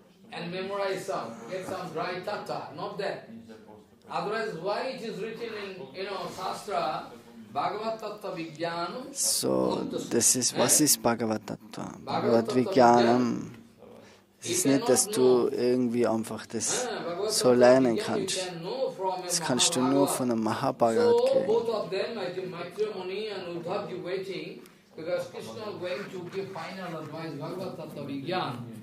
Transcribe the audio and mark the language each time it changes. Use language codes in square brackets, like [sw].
[en] And memorize some, get some dry tatta, not that. Otherwise, why it is written in, Shastra, Bhagavad Tattva Vijnanam? [de] So, was ist Bhagavad Tattva? Bhagavad Vijnanam. Es ist nicht, dass du irgendwie einfach das so lernen kannst. Das kannst du nur von einem Mahabharata kriegen. [en] Both of them, Maitreya Muni and Uddhavji waiting, because Krishna is going to give final advice, Bhagavad Tattva Vijnana.